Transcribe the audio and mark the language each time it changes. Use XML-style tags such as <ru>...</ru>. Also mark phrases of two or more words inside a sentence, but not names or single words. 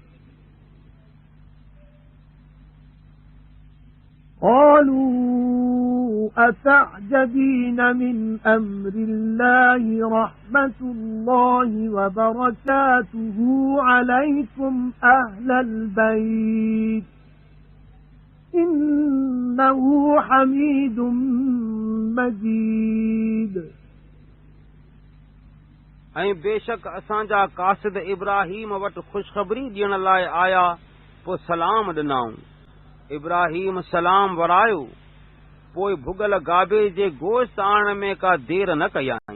<ar>قالوا أتعجبين من أمر الله رحمة الله وبركاته عليكم أهل البيت إنه حميد مجيد</ar> <sd>ऐं बेशक असांजा कासिद इब्राहीम वटि ख़ुशख़बरी ॾियण लाइ आया पोइ सलाम ॾिनाऊं। इब्राहीम सलाम वरायो पोइ भुगल गाबे जे गोश्त आणण में का देर न कयाई।</sd>